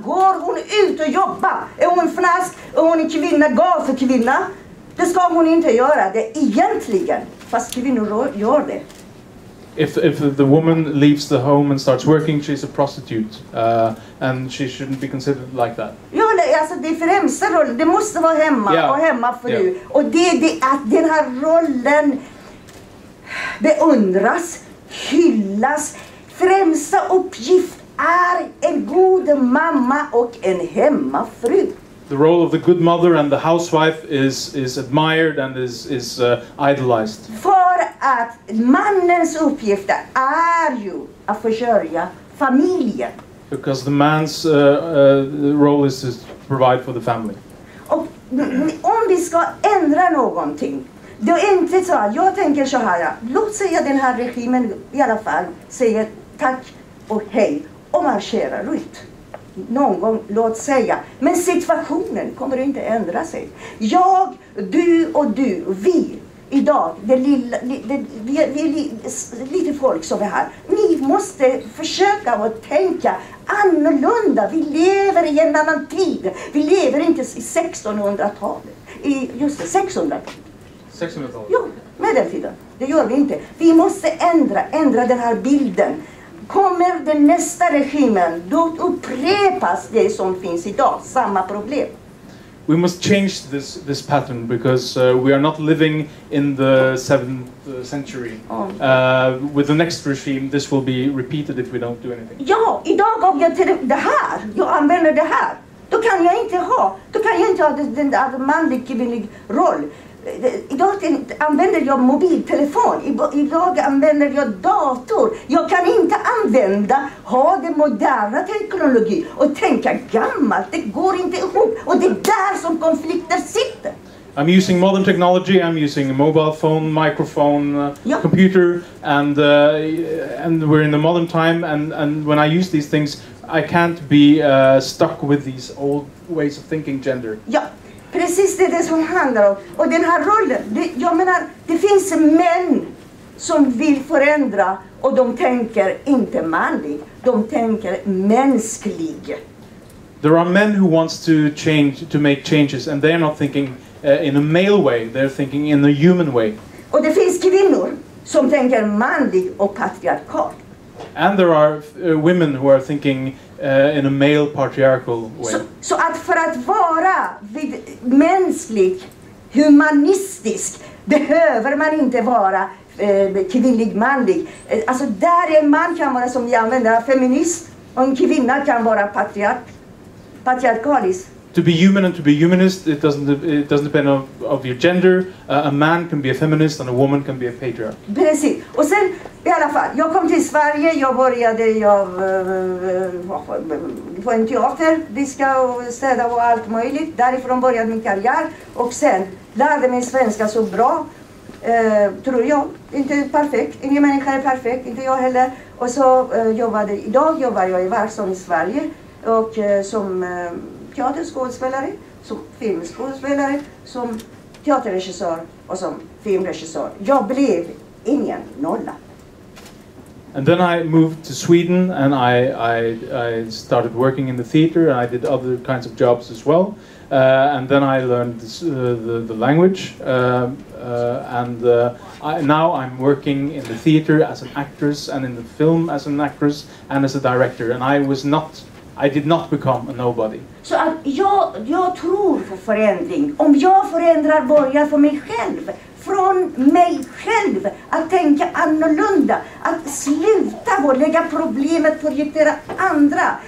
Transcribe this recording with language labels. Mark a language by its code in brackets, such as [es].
[sv] Går hon ut och jobbar, är hon fnask, är hon en kvinna, gav för kvinna, det ska hon inte göra det egentligen, fast kvinnor gör det. [en] If the woman leaves the home and starts working, she's a prostitute, and she shouldn't be considered like that. [sv] Ja, alltså det främsta rollen, det måste vara hemma och hemmafru. Och det att den här rollen beundras, hyllas. Främsta uppgift är en god mamma och en hemmafru. [en] The role of the good mother and the housewife is admired and is idolized. [sv] För att mannens uppgift är ju att försörja familjen. [en] Because the man's role is to provide for the family. [sv] Och om vi ska ändra någonting, då är inte så. Jag tänker så här, låt säga den här regimen i alla fall säger tack och hej och marscherar ut. Någon gång, låt säga. Men situationen kommer inte ändra sig. Jag, du och du, vi idag, vi är lite folk som är här. Ni måste försöka att tänka annorlunda. Vi lever i en annan tid. Vi lever inte i 1600-talet. Just det, 1600-talet. 1600-talet? Ja, medeltiden. Det gör vi inte. Vi måste ändra den här bilden. Kommer den nästa regimen, då upprepas det som finns idag, samma problem. [en] We must change this pattern because we are not living in the 7th century. With the next regime, this will be repeated if we don't do anything. [sv] Ja, idag om jag till det här, jag använder det här, då kan jag inte ha den där manlig kvinnlig roll. Idag använder jag mobiltelefon, idag använder jag dator. Jag kan inte ha den moderna teknologi och tänka gammalt. Det går inte ihop, och det är där som konflikter sitter. [en] I'm using modern technology. I'm using a mobile phone, microphone, computer, and we're in the modern time. And when I use these things, I can't be stuck with these old ways of thinking gender. [sv] Ja. Precis det som handlar om. Och den här rollen, jag menar, det finns män som vill förändra, och de tänker inte manlig, de tänker mänsklig. [en] There are men who wants to make changes, and they're not thinking in a male way, they're thinking in a human way. [sv] Och det finns kvinnor som tänker manlig och patriarkal. [en] and there are women who are thinking in a male patriarchal way. [sv] Så att för att vara mänsklig, humanistisk, behöver man inte vara kvinnlig, manlig. Alltså där en man kan vara, som vi använder, feminist, och en kvinna kan vara patriarkalisk. [en] To be human and to be humanist, it doesn't depend of your gender. A man can be a feminist and a woman can be a patriarch. [sv] Precis. Och sen i alla fall, jag kom till Sverige, jag började på en teater, diska och städa och allt möjligt. Därifrån började min karriär och sen lärde mig svenska så bra. Tror jag. Inte perfekt. Ingen människa är perfekt. Inte jag heller. Och så idag jobbar jag i Varsång i Sverige. Och som teaterskådespelare, som filmskådespelare, som teaterregissör och som filmregissör. Jag blev ingen nolla. [en] And then I moved to Sweden and I started working in the theater and I did other kinds of jobs as well. And then I learned the language now I'm working in the theater as an actress and in the film as an actress and as a director, and I did not become a nobody. [sv] Så att jag tror på förändring. Om jag förändrar, börjar för mig själv, från mig själv, att tänka annorlunda, att sluta lägga problemet, projektera andra.